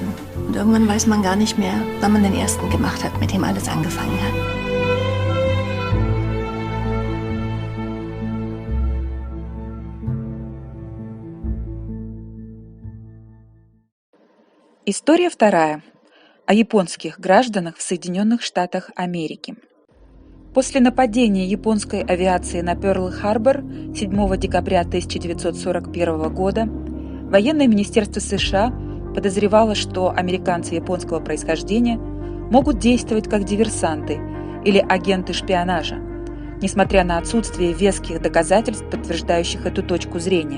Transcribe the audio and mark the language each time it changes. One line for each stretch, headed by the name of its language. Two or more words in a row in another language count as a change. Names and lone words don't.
German: Und irgendwann weiß man gar nicht mehr, wann man den ersten gemacht hat, mit dem alles angefangen hat.
Russian: История вторая. О японских гражданах в Соединенных Штатах Америки. После нападения японской авиации на Пёрл-Харбор 7 декабря 1941 года Военное министерство США подозревало, что американцы японского происхождения могут действовать как диверсанты или агенты шпионажа, несмотря на отсутствие веских доказательств, подтверждающих эту точку зрения.